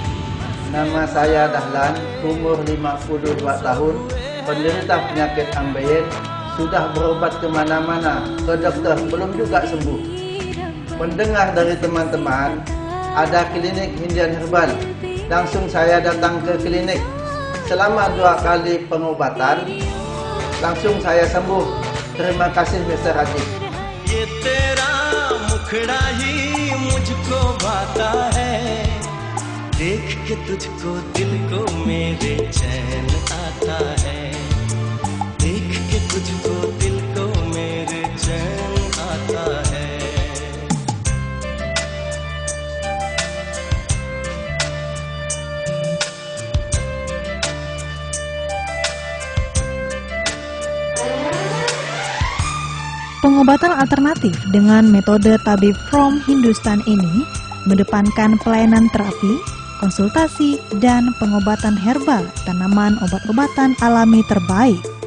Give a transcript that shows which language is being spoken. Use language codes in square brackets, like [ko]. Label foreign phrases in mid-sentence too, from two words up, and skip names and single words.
[id] Nama saya Dahlan, umur 52 tahun, penderita penyakit ambeien, sudah berobat kemana-mana, ke dokter, belum juga sembuh. Mendengar dari teman-teman, ada klinik Indian Herbal, langsung saya datang ke klinik. Selama 2 kali pengobatan, langsung saya sembuh. Terima kasih Mr. Ajit. [hi] मुखड़ा ही मुझको भाता है देख के तुझको दिल को मेरे चैन आता है देख के तुझको दिल को मेरे चैन आता है. [id] Pengobatan alternatif dengan metode tabib from Hindustan ini mengedepankan pelayanan terapi, konsultasi, dan pengobatan herbal tanaman obat-obatan alami terbaik.